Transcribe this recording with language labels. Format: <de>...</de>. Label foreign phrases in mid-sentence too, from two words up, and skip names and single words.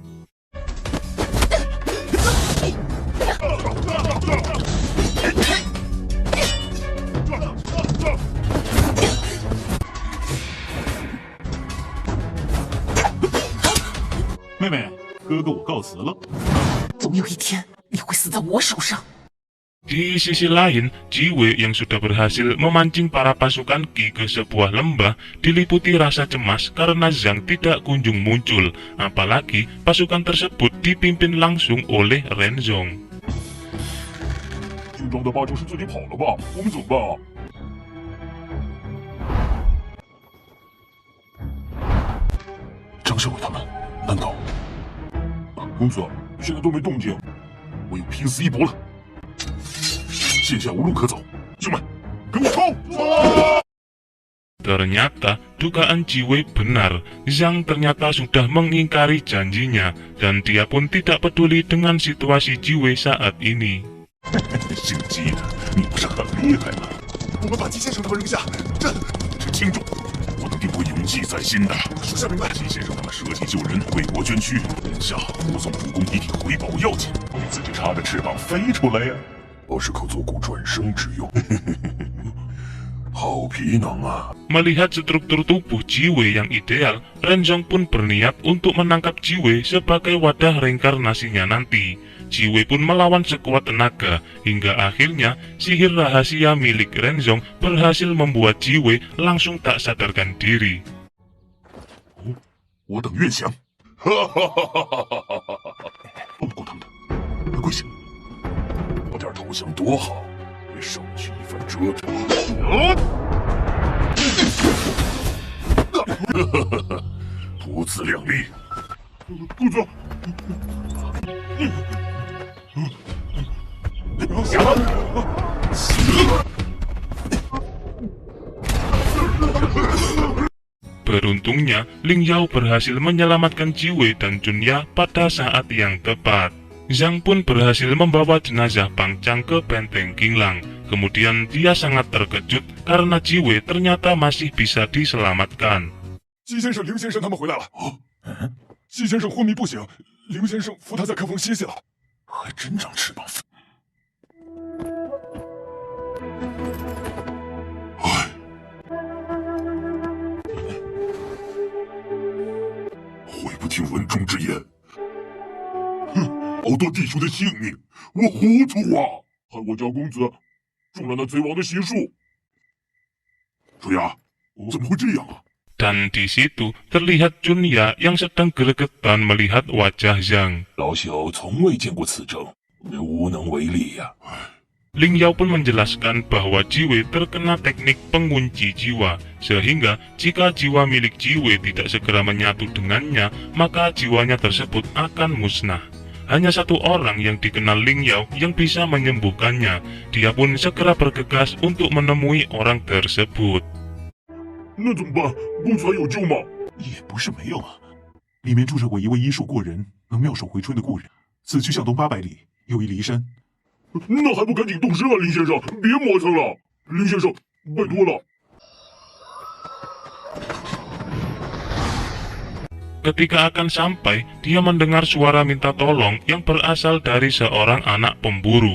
<zh>Mei, 哥哥我告辞了。总有一天你会死在我手上。</zh> <id>Di sisi lain, Ji Wei yang sudah berhasil memancing para pasukan Qi ke sebuah lembah diliputi rasa cemas karena Zhang tidak kunjung muncul, apalagi pasukan tersebut dipimpin langsung oleh Ren Zong.</id> <zh>军中的八成是自己跑了吧？我们走吧。张校尉他们难道？公子，现在都没动静，唯有拼死一搏了。现下无路可走，兄们，跟我冲！</zh> <id>Ternyata dugaan Ji Wei benar, Zhang ternyata sudah mengingkari janjinya, dan dia pun tidak peduli dengan situasi Ji Wei saat ini.</id> <zh>姓姬的，你不是很厉害吗？我们把姬先生他们扔下，这轻重，我们定会永记在心的。属下明白。姬先生他们舍己救人，为国捐躯，眼下护送主公遗体回堡要紧，你自己插着翅膀飞出来呀！我是可做股转生之用，好皮囊啊！</zh> <id>Melihat struktur tubuh Ji Wei yang ideal, Ren Zong pun berniat untuk menangkap Ji Wei sebagai wadah reinkarnasinya nanti. Ji Wei pun melawan sekuat tenaga, hingga akhirnya sihir rahasia milik Ren Zong berhasil membuat Ji Wei langsung tak sadarkan diri.</id> <zh>我等愿降！哈哈哈哈哈哈！斗不过他们的，跪下！早点投降多好，别少去一番折腾。不自量力，公子。</zh> <id>Beruntungnya, Ling Yao berhasil menyelamatkan Ji Wei dan Junya pada saat yang tepat. Zhang pun berhasil membawa jenazah Pang Chang ke benteng Qinglang. Kemudian dia sangat terkejut karena Ji Wei ternyata masih bisa diselamatkan.</id> <zh>姬先生、凌先生他们回来了。姬先生昏迷不醒，凌先生扶他在客房歇息了。还真长翅膀。唉，悔不听文中之言。好多弟兄的性命，我糊涂啊！害我家公子中了那贼王的邪术。主呀，怎么会这样啊？</zh> <id>Dan di situ terlihat Junya yang sedang gregetan melihat wajah Zhang.</id> <zh>老朽从未见过此症，无能为力呀。</zh> <id>Ling Yao pun menjelaskan bahwa Ji Wei terkena teknik pengunci jiwa, sehingga jika jiwa milik Ji Wei tidak segera menyatu dengannya, maka jiwanya tersebut akan musnah. Hanya satu orang yang dikenal Ling Yao yang bisa menyembuhkannya. Dia pun segera bergegas untuk menemui orang tersebut.</id> <zh>那怎么办？公子还有救吗？也不是没有啊，里面住着我一位医术过人、能妙手回春的故人。此去向东800里有一骊山。那还不赶紧动身啊，林先生！别磨蹭了。林先生，拜托了。</zh> <id>Ketika akan sampai, dia mendengar suara minta tolong yang berasal dari seorang anak pemburu.</id>